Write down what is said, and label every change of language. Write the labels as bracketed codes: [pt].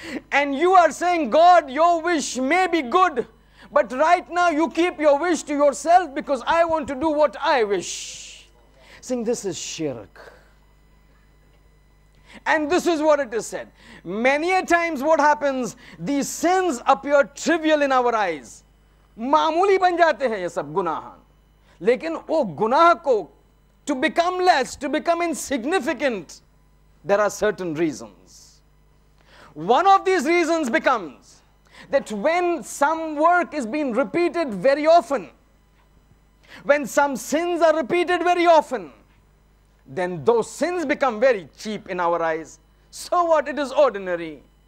[en] And you are saying, God, your wish may be good, but right now you keep your wish to yourself because I want to do what I wish. Saying this is shirk. And this is what it is said. Many a times what happens, these sins appear trivial in our eyes. [hi] मामूली बन जाते हैं ये सब गुनाह. लेकिन वो गुनाह को, [en] to become less, to become insignificant, there are certain reasons. One of these reasons becomes that when some work is being repeated very often, when some sins are repeated very often, then those sins become very cheap in our eyes. So what? It is ordinary.